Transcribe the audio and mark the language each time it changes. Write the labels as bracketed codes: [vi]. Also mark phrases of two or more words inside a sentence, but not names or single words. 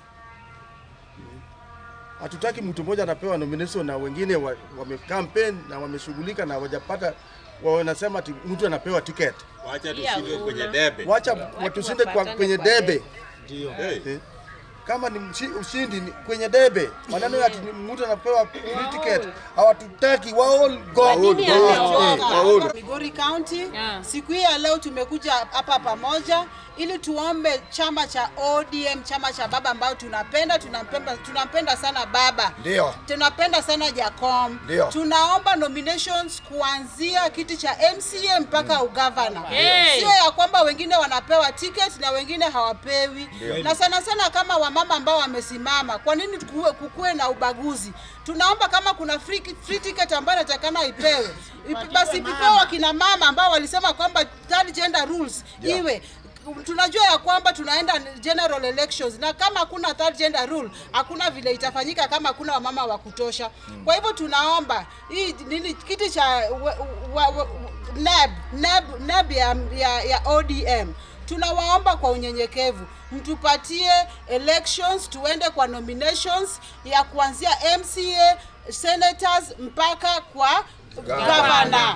[sw] Hatutaki mtu mmoja anapewa nomination na wengine wame-campaign na wameshughulika na hawajapata. Wanasema ati mtu anapewa ticket. Wacha tusinde kwenye debe. Wacha watusinde kwenye debe. Ndio. Kama ni ushindi kwenye debe. Maneno ya mtu anapewa [en] free ticket. [sw] Hawatutaki wao go. Migori County. Siku hii ya leo tumekuja hapa pamoja ili tuombe chama cha ODM, chama cha baba ambao tunampenda sana baba. Ndio. Tunapenda sana Jacom. Ndio. Tunaomba nominations kuanzia kiti cha MCA mpaka ugavana. Sio ya kwamba wengine wanapewa ticket na wengine hawapewi. Na sana kama wamama ambao wamesimama, kwa nini kukue na ubaguzi? Tunaomba kama kuna [en] free ticket [sw] ambayo inatakana ipewe, basi ipewe kina mama ambao walisema kwamba [en] third gender rules [sw] iwe. Tunajua ya kwamba tunaenda [en] general elections [sw] na kama hakuna [en] third gender rule [sw] hakuna vile itafanyika kama hakuna wamama wa Kwa hivyo tunaomba hii kiti cha NAB ya ODM, tunawaomba kwa unyenyekevu mtupatie elections, tuende kwa nominations ya kuanzia MCA, senators mpaka kwa governor.